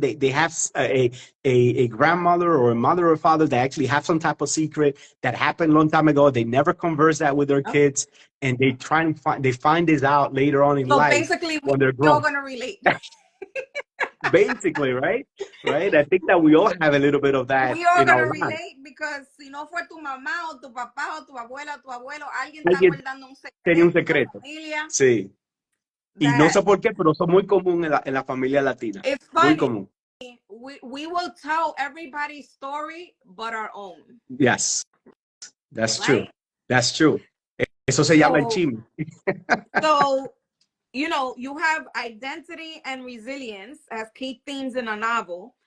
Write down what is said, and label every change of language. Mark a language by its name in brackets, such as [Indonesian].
[English] They have a grandmother or a mother or father that actually have some type of secret that happened a long time ago. They never converse that with their kids, and they try and find this out later on in life. So basically, we're all gonna relate. Basically, right? I think that we all have a little bit of that. We all gonna relate, because [Spanish] si no fue tu mamá o tu papá o tu abuela o tu abuelo, alguien está guardando un secreto. Tenía un secreto. Sí. Y no sé por qué, pero eso es muy común en la familia latina. [English] It's funny. [Spanish] Muy común. [English] We will tell everybody's story but our own. Yes, that's true. That's true. [Spanish] Eso se llama el chisme. [English] So, you have identity and resilience as key themes in a novel.